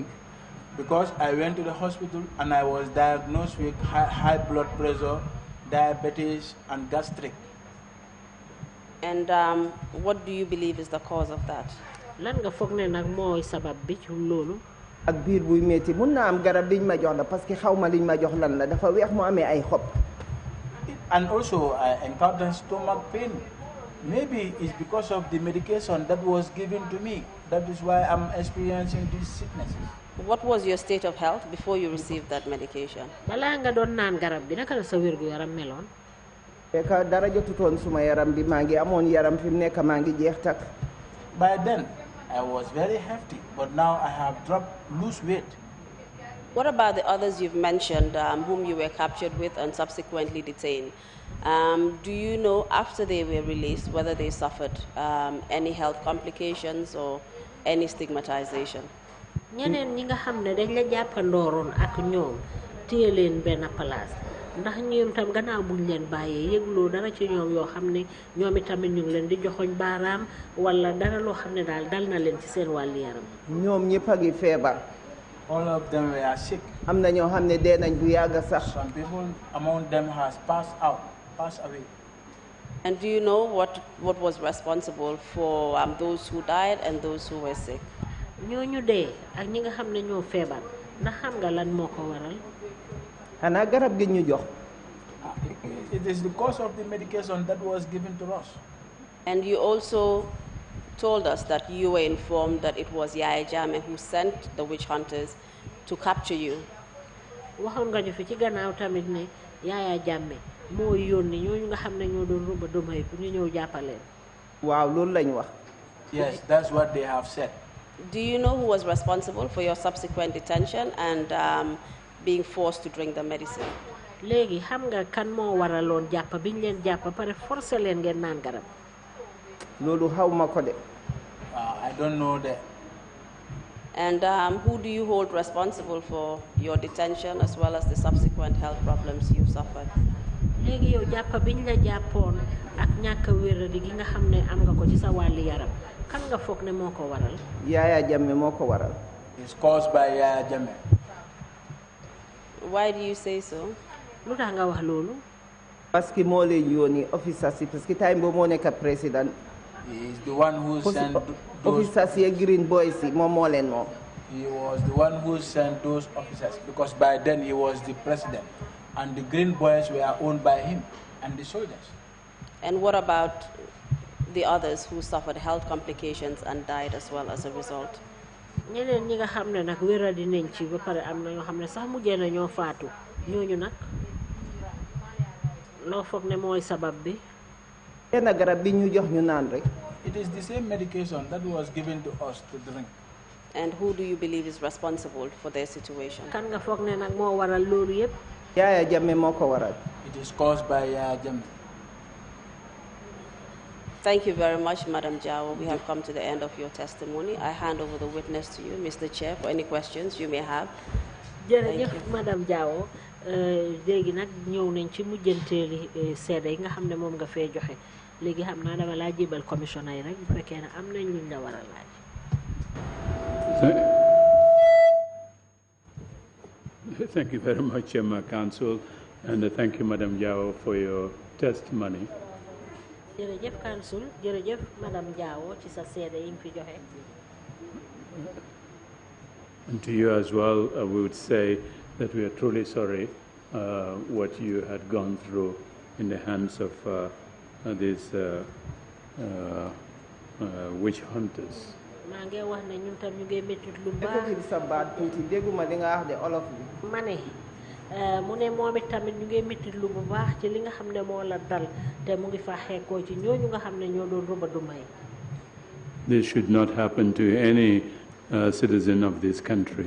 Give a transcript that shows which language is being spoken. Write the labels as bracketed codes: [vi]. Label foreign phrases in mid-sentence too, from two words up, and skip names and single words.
[en] Because I went to the hospital and I was diagnosed with high blood pressure, diabetes, and gastric. And what do you believe is the cause of that? [wo] lan nga foog ne nag mooy sabab bi ci loolu. ak biir buy métti mun naa am garab liñ ma jox la [fr] parce que [wo] xaw ma liñ ma jox lan la dafa weex mu amee ay xob. [en] And also I encountered stomach pain. Maybe it's because of the medication that was given to me. That is why I'm experiencing these sicknesses. What was your state of health before you received that medication? [wo] balaa nga doon naan garab bi naka la sa wérgu yaram meloon. fekk dara jotutoon suma yaram bi maa ngi amoon yaram fi mu nekk maa ngi jeex tak. [en] By then I was very hefty, but now I have dropped loose weight. What about the others you've mentioned whom you were captured with and subsequently detained? Do you know after they were released whether they suffered any health complications or any stigmatization? [wo] ñeneen ñi nga xam ne dañ la jàppandooroon ak ñoom téye leen benn place ndax ñoom tam gannaaw buñ leen bàyyee yëgloo dara ci ñoom yoo xam ne ñoom itamit ñu ngi leen di joxoñ baaraam wala dara loo xam ne daal dal na leen ci seen wàllu yaram. ñoom ñëpp a ngi feebar. [en] All of them were sick. [wo] am na ñoo xam ne dee nañ bu yàgg sax. [en] Some people among them has passed away. And do you know what was responsible for those who died and those who were sick? [wo] ñooñu dee ak ñi nga xam ne ñoo feebar ndax xam nga lan moo ko waral. xanaa garab gi ñu jox. [en] It is the cause of the medication that was given to us. And you also told us that you were informed that it was Yaya Jammeh who sent the witch hunters to capture you. [wo] waxoon nga ñu fi ci gannaaw tamit ne Yaya Jammeh moo yónni ñooñu nga xam ne ñoo doon rumba domay pour ñu ñëw jàppaleen. waaw loolu lañ wax. [en] Yes, that's what they have said. Do you know who was responsible for your subsequent detention and being forced to drink the medicine? [wo] léegi xam nga kan moo waraloon jàpp biñ leen jàpp pare forcé leen ngeen naan garab. loolu xaw ma ko de. [en] I don't know that. And who do you hold responsible for your detention as well as the subsequent health problems you've suffered? [wo] léegi yow jàpp biñ la jàppoon ak ñàkk wéradi gi nga xam ne am nga ko ci sa wàlli yaram kan nga foog ne moo ko waral. Yaya Jammeh moo ko waral. [en] It's caused by Yaya Jammeh. Why do you say so? [wo] lu tax nga wax loolu. [fr] parce que [wo] moo leen yónni officers yi [fr] parce que [wo] time boobu moo nekk président. [en] He is the one who sent those [wo] officers yi [en] green boys [wo] yi moom moo leen moom. [en] He was the one who sent those officers because by then he was the president and the green boys were owned by him and the soldiers. And what about the others who suffered health complications and died as well as a result? [wo] ñeneen ñi nga xam ne nag wéradi nañ ci ba pare am na ñoo xam ne sax mujjee na ñoo faatu ñooñu nag loo foog ne mooy sabab bi. benn garab bi ñu jox ñu naan rek. [en] It is the same medication that was given to us to drink. And who do you believe is responsible for their situation? [wo] kan nga foog ne nag moo waral loolu yëpp. Yaya Jammeh moo ko waral. [en] It is caused by Yaya Jammeh. Thank you very much, Madam Jawo. We have come to the end of your testimony. I hand over the witness to you, Mr. Chair, for any questions you may have. [wo] jërëjëf Madam Jawo léegi nag ñëw nañ ci mujjanteeli seede yi nga xam ne moom nga fee joxe léegi xam naa dama laa jébal commissioner yi rek bu fekkee ne am nañ luñ la war a laaj. [en] Thank you very much, Council, and thank you, Madam Jawo, for your testimony. [wo] jërëjëf Council jërëjëf Madam Jawo ci sa seede yi nga fi joxe. [en] And to you as well, we would say that we are truly sorry what you had gone through in the hands of these witch hunters. [wo] maa ngi wax ne ñun tam ñu ngi métti lu baax. dafa sa baat tuuti dégguma li nga wax de olof bi. ma ne mu ne moom it tamit ñu ngi métti lu bu baax ci li nga xam ne moo la dal te mu ngi fa xeekoo ci ñooñu nga xam ne ñoo doon ruba du may. [en] This should not happen to any citizen of this country.